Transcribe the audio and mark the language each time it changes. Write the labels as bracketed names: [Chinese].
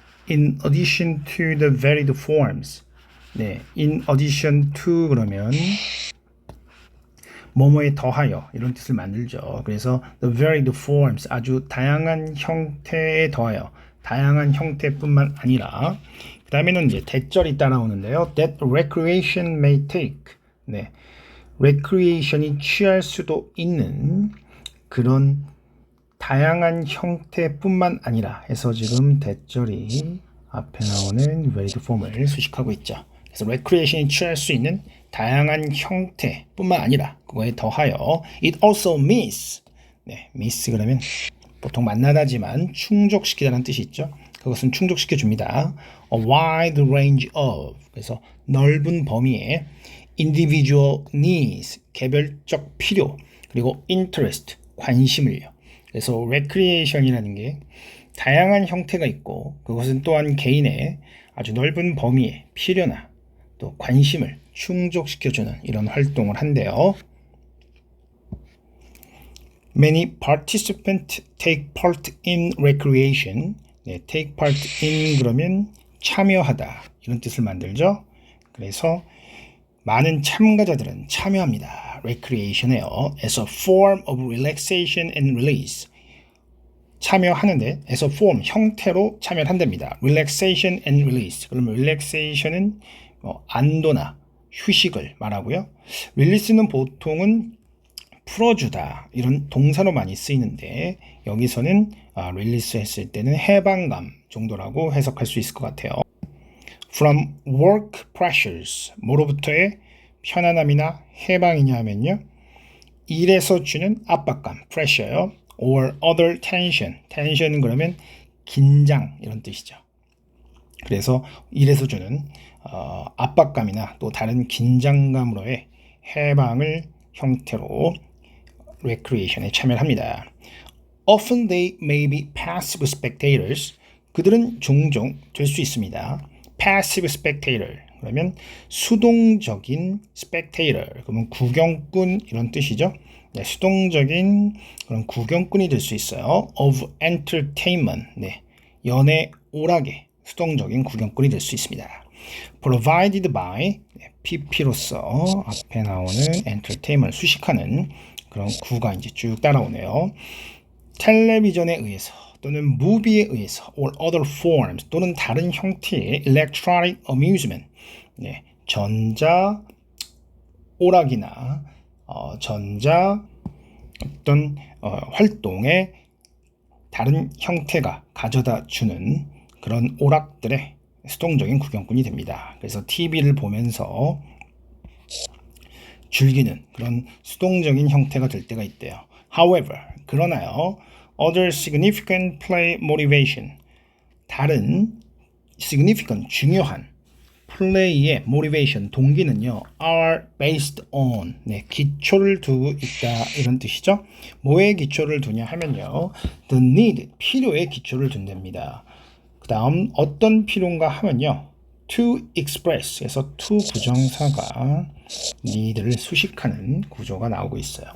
[English] In addition to the varied forms. [Korean] 네, [English] in addition to [Korean] 그러면 뭐뭐에 더하여 이런 뜻을 만들죠. 그래서 [English] the varied forms [Korean] 아주 다양한 형태에 더하여 다양한 형태뿐만 아니라 그 다음에는 이제 대절이 따라오는데요. [English] That recreation may take. [Korean] 네, recreation이 취할 수도 있는 그런 다양한 형태뿐만 아니라 해서 지금 대절이 앞에 나오는 varied form을 수식하고 있죠. 그래서 recreation이 취할 수 있는 다양한 형태뿐만 아니라 그거에 더하여 [English] it also means [Korean] 네, means 그러면 보통 만나다지만 충족시키다는 뜻이 있죠. 그것은 충족시켜 줍니다. [English] A wide range of [Korean] 그래서 넓은 범위의 [English] individual needs [Korean] 개별적 필요 그리고 interest 관심을요. 그래서 recreation이라는 게 다양한 형태가 있고 그것은 또한 개인의 아주 넓은 범위의 필요나 또 관심을 충족시켜주는 이런 활동을 한대요. [English] Many participants take part in recreation. [Korean] 네, [English] take part in [Korean] 그러면 참여하다 이런 뜻을 만들죠. 그래서 많은 참가자들은 참여합니다. recreation에요. [English] as a form of relaxation and release. [Korean] 참여하는데 [English] as a form, [Korean] 형태로 참여를 한답니다. [English] relaxation and release. [Korean] 그러면 relaxation은 안도나 휴식을 말하고요. release는 보통은 풀어주다 이런 동사로 많이 쓰이는데 여기서는 release 했을 때는 해방감 정도라고 해석할 수 있을 것 같아요. [English] From work pressures [Korean] 뭐로부터의 편안함이나 해방이냐 하면요 일에서 주는 압박감 pressure요 [English] or other tension [Korean] tension은 그러면 긴장 이런 뜻이죠. 그래서 일에서 주는 압박감이나 또 다른 긴장감으로의 해방을 형태로 recreation에 참여를 합니다. [English] Often they may be passive spectators [Korean] 그들은 종종 될 수 있습니다. [English] passive spectator [Korean] 그러면 수동적인 spectator 그러면 구경꾼 이런 뜻이죠. 네, 수동적인 그런 구경꾼이 될 수 있어요. [English] of entertainment [Korean] 네, 연애 오락의 수동적인 구경꾼이 될 수 있습니다. [English] provided by [Korean] 네, PP로서 앞에 나오는 entertainment 수식하는 그런 구가 이제 쭉 따라오네요. 텔레비전에 의해서 또는 무비에 의해서 [English] or other forms [Korean] 또는 다른 형태의 [English] electronic amusement [Korean] 네, 전자 오락이나 전자 어떤 활동의 다른 형태가 가져다 주는 그런 오락들의 수동적인 구경꾼이 됩니다. 그래서 TV를 보면서 즐기는 그런 수동적인 형태가 될 때가 있대요. However, 그러나요. [English] Other significant play motivation [Korean] 다른 [English] significant [Korean] 중요한 플레이의 [English] motivation [Korean] 동기는요. [English] are based on [Korean] 네, 기초를 두고 있다 이런 뜻이죠. 뭐에 기초를 두냐 하면요. [English] the need [Korean] 필요에 기초를 둔답니다. 그 다음 어떤 필요인가 하면요. [English] to express [Korean] 에서 to 부정사가 need를 수식하는 구조가 나오고 있어요.